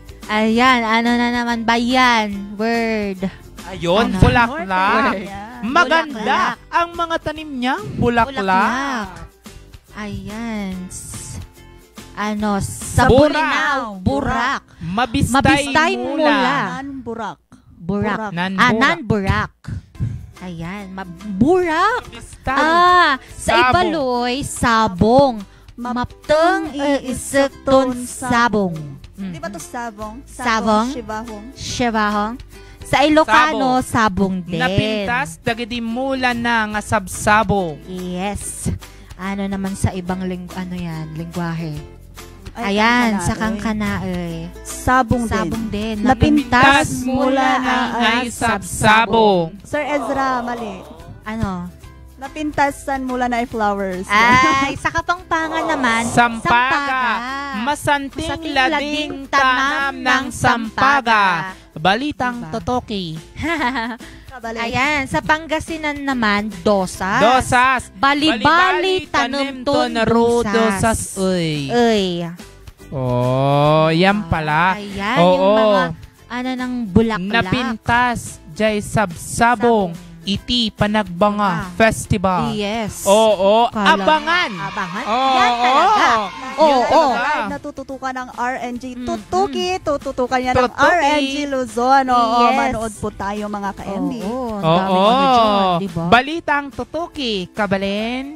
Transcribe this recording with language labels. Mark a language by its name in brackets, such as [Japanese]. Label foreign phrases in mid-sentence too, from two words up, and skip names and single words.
[Filipino] Ayan, ano na naman ba yan? Word. Ayun, Ano? bulaklak. Yan. Maganda ang mga tanim niya, bulaklak. Ayan. Sa Bolinao. [Bolinao] Burak. Mabistay mula. Nan-burak. Burak. Nan-burak. Nan-burak. Ayan. Burak. Mabistay. [Filipino] Sa Sabong. Ibaloy, sabong. [Ibaloi] Mapteng iisekton sabong. [Filipino] Di ba to sabong? Sabong? [Ibaloi] Shibahong. [Filipino] Shibahong. Sa Ilocano, sabong din. [Iloko] Napintas, dagiti mula na nga sabsabong. [English] Yes. [Filipino] Ano naman sa ibang lingwahe? Ay, Ayan, kangkana, sa kangkanae. Sabong din. Sabong din. [Kankanaey] Napintas Napintas mula na ay sabsabong. [Filipino] Sir Ezra, mali. Ano? [Kankanaey] Napintasan mula na ay flowers. [Filipino] Ay, sa Kapampangan naman, [Pampanga] Sampaga. Masanting lading tanam ng sampaga. Balitang [Filipino] Diba? [Pampanga] totoki. Kabalik. [Filipino] Ayan, sa Pangasinan naman, dosas. [Pangasinan] Dosas. [Filipino] Bali-bali, tanim to na dosas. Uy. Uy. Oh, yan pala. Ayan, Oo. yung mga, ng bulaklak. [Iloko] Napintas, jay sabsabong. Iti Panagbanga Festival. [English] Yes. [Filipino] Oo, Kala- abangan. Abangan? Oo, Yan talaga. Yan Oo. talaga. Live na tututukan ng RNG. Tututukan niya ng [Pampanga] Tutuki. [Filipino] RNG Luzon. Oo, [English] Yes. [Filipino] manood po tayo mga ka-MB. Oo, ang daming ano dyan, diba? [Pampanga] Balitang tutuki, kabalen.